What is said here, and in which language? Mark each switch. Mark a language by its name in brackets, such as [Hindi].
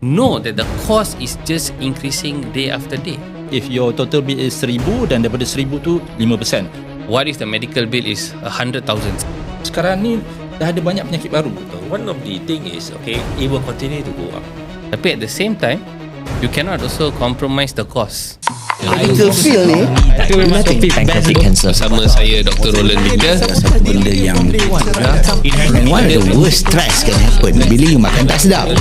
[English] know that the cost is just increasing day after day. If your total bill is 1,000 [Malay] dan daripada 1,000 tu [English] 5%. What if the medical bill is 100,000? [Malay] Sekarang ni dah ada banyak penyakit baru. [English] One of the thing is, okay, it will continue to go up. Tapi at the same time, you cannot also compromise the cost. Medical field ni pancreatic cancer [Malay] Bersama saya Dr. Roland Victor. satu benda yang [English] one of the worst stress can happen [Malay] bila you makan tak sedap.